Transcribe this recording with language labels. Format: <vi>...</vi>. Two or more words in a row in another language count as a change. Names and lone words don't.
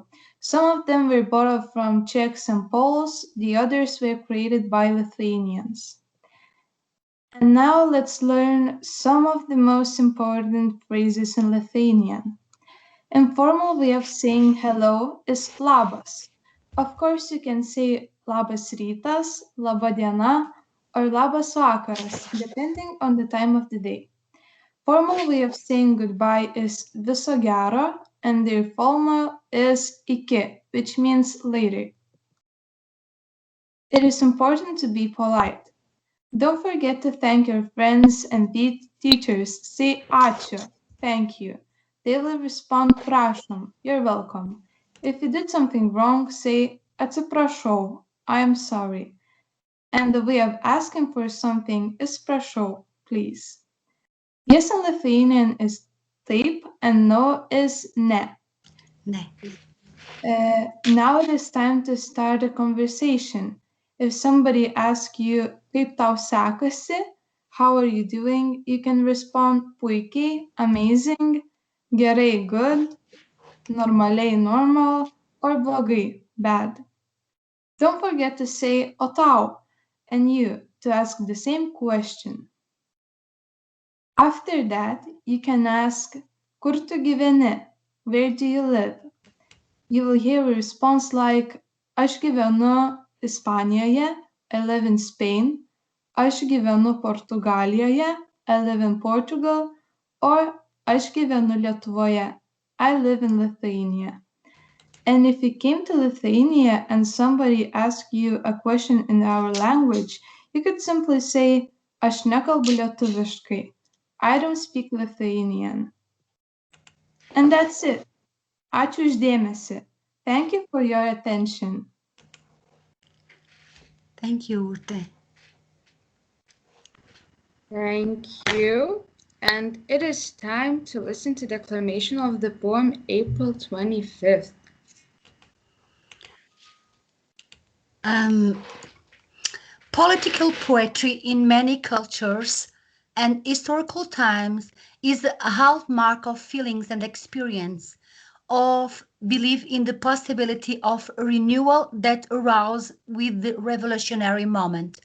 <en>Some of them were borrowed from Czechs and Poles, the others were created by Lithuanians. And now let's learn some of the most important phrases in Lithuanian. Informal way of saying hello is labas. Of course, you can say</en> <lt>labas rytas, laba diena,</lt> <en>or</en> <lt>labas vakaras,</lt> <en>depending on the time of the day. Formal way of saying goodbye is</en> <lt>viso gero,</lt> <en>and the informal is iki, which means later. It is important to be polite. Don't forget to thank your friends and teachers. Say ačiū, thank you. They will respond prašom, you're welcome. If you did something wrong, say atsiprašau, I am sorry. And the way of asking for something is prašau, please. Yes in Lithuanian is taip and no is ne. Ne. Now it is time to start a conversation. If somebody asks you,</en> <lt>kaip tau sekasi,</lt> <en>how are you doing, you can respond puikiai, amazing, gerai, good, normaliai, normal, or blogai, bad. Don't forget to say</en> <lt>o tau</lt> <en>and you to ask the same question. After that, you can ask</en> <lt>kur tu gyveni,</lt> <en>where do you live? You will hear a response like</en> <lt>aš gyvenu Ispanijoje,</lt> <en>I live in Spain,</en> <lt>aš gyvenu Portugalijoje,</lt> <en>I live in Portugal, or</en> <lt>aš gyvenu Lietuvoje,</lt> <en>I live in Lithuania. And if you came to Lithuania and somebody asked you a question in our language, you could simply say</en> <lt>aš nekalbu lietuviškai,</lt> <en>I don't speak Lithuanian. And that's it.</en> <lt>Ačiū už dėmesį.</lt> <en>Thank you for your attention. Thank you, Urte. Thank you. And it is time to listen to the declamation of the poem April 25th. Political poetry in many cultures and historical times is a hallmark of feelings and experience, of belief in the possibility of renewal that arose with the revolutionary moment.</en>